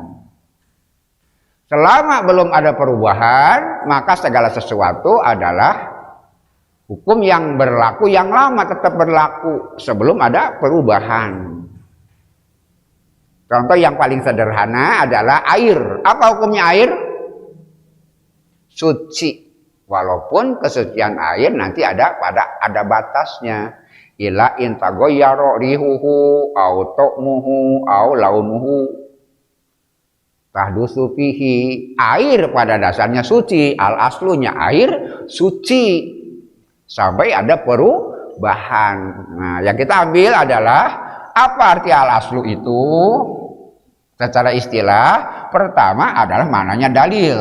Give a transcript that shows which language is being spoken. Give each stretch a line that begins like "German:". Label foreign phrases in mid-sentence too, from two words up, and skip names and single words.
Indonesian: Selama belum ada perubahan, maka segala sesuatu adalah hukum yang berlaku, yang lama tetap berlaku sebelum ada perubahan. Contoh yang paling sederhana adalah air. Apa hukumnya air? Suci. Walaupun kesucian air nanti ada batasnya.
Arabic: إلا إن تغير ريحه أو طعمه أو لونه. تحدث فيه.
Indonesian: Air pada dasarnya suci. Al-aslunya air suci. Sampai ada perubahan. Nah, yang kita ambil adalah apa arti al-aslu itu? Secara istilah, pertama adalah maknanya dalil.